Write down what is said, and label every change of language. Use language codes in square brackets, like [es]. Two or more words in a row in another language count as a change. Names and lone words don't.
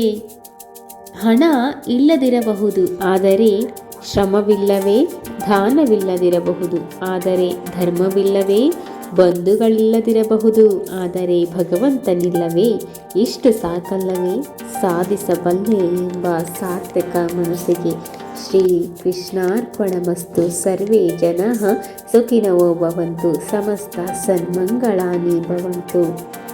[kn] ಹಣ ಇಲ್ಲದಿರಬಹುದು, ಆದರೆ ಶ್ರಮವಿಲ್ಲವೇ. ದಾನವಿಲ್ಲದಿರಬಹುದು, ಆದರೆ ಧರ್ಮವಿಲ್ಲವೇ. ಬಂಧುಗಳಿಲ್ಲದಿರಬಹುದು, ಆದರೆ ಭಗವಂತನಿಲ್ಲವೇ ಇಷ್ಟು ಸಾಕಲ್ಲವೇ ಸಾಧಿಸಬಲ್ಲೆ ಎಂಬ ಸಾರ್ಥಕ ಮನಸ್ಸಿಗೆ. [sa] ಶ್ರೀ ಕೃಷ್ಣಾರ್ಪಣಮಸ್ತು. ಸರ್ವೇ ಜನಃ ಸುಖಿನೋ ಭವಂತು. ಸಮಸ್ತ ಸನ್ಮಂಗಳಾನಿ ಭವಂತು.